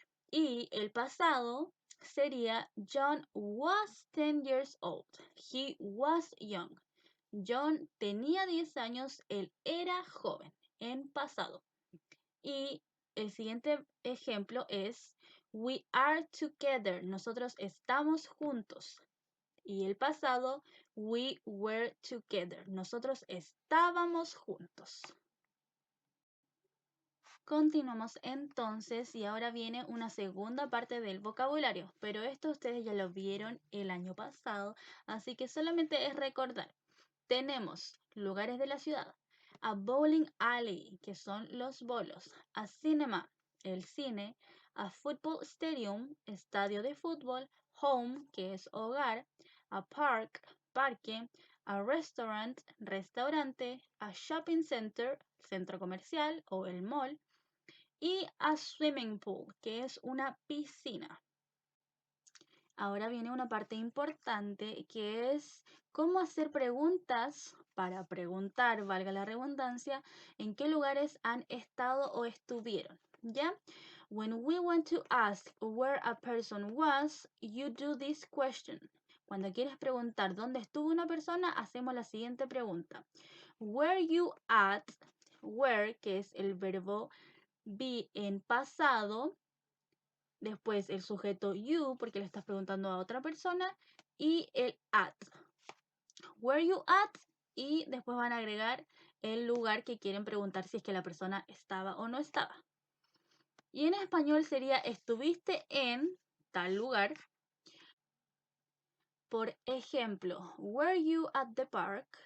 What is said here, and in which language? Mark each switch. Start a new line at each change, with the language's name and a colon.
Spanish: Y el pasado sería
English: John was 10 years old. He was young.
Spanish: John tenía 10 años, él era joven, en pasado. Y el siguiente ejemplo es
English: we are together.
Spanish: Nosotros estamos juntos. Y el pasado,
English: we were together.
Spanish: Nosotros estábamos juntos. Continuamos entonces y ahora viene una segunda parte del vocabulario, pero esto ustedes ya lo vieron el año pasado, así que solamente es recordar. Tenemos lugares de la ciudad,
English: a bowling alley,
Spanish: que son los bolos, a cinema, el cine,
English: a football stadium,
Spanish: estadio de fútbol, home, que es hogar, a park, parque, a restaurant, restaurante,
English: a shopping center,
Spanish: centro comercial o el mall, y
English: a swimming pool,
Spanish: que es una piscina. Ahora viene una parte importante que es cómo hacer preguntas para preguntar, valga la redundancia, en qué lugares han estado o estuvieron. ¿Ya?
English: When we want to ask where a person was, you do this question.
Spanish: Cuando quieres preguntar dónde estuvo una persona, hacemos la siguiente pregunta.
English: Were you at?
Spanish: Where, que es el verbo be en pasado, después el sujeto you, porque le estás preguntando a otra persona, y el at. Were you at? Y después van a agregar el lugar que quieren preguntar si es que la persona estaba o no estaba. Y en español sería estuviste en tal lugar. Por ejemplo,
English: were you at the park?